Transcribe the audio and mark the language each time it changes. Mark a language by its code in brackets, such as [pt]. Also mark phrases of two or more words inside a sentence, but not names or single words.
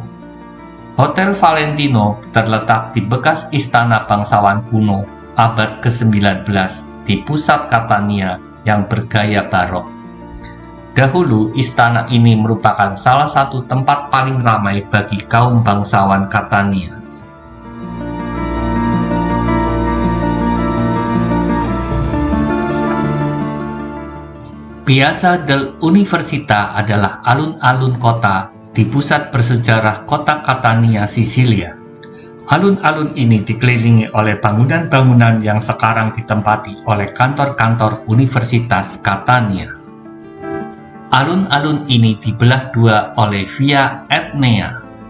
[id] Hotel Valentino terletak di bekas istana bangsawan kuno abad ke-19 di pusat Catania yang bergaya barok. Dahulu, istana ini merupakan salah satu tempat paling ramai bagi kaum bangsawan Catania. Piazza dell'Università adalah alun-alun kota di pusat bersejarah kota Catania, Sisilia. Alun-alun ini dikelilingi oleh bangunan-bangunan yang sekarang ditempati oleh kantor-kantor Universitas Catania. Alun-alun ini dibelah dua oleh Via Etnea.